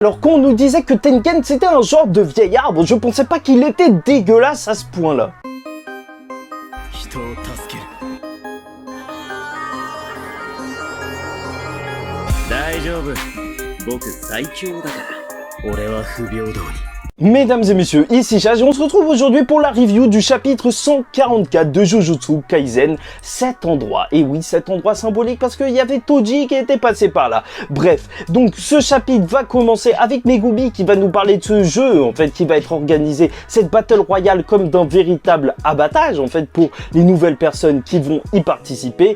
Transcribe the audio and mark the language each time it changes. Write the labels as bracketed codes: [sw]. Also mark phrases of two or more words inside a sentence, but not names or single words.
[fr] Alors quand on nous disait que Tengen c'était un genre de vieil arbre, je pensais pas qu'il était dégueulasse à ce point-là. [ja] 人を助ける大丈夫僕最強だから俺は不平等に [fr] Mesdames et messieurs, ici Chage et on se retrouve aujourd'hui pour la review du chapitre 144 de Jujutsu Kaisen, cet endroit. Et oui, cet endroit symbolique parce qu'il y avait Toji qui était passé par là. Bref, donc ce chapitre va commencer avec Megumi qui va nous parler de ce jeu, en fait, qui va être organisé, cette [en] battle royale [fr] comme d'un véritable abattage, en fait, pour les nouvelles personnes qui vont y participer.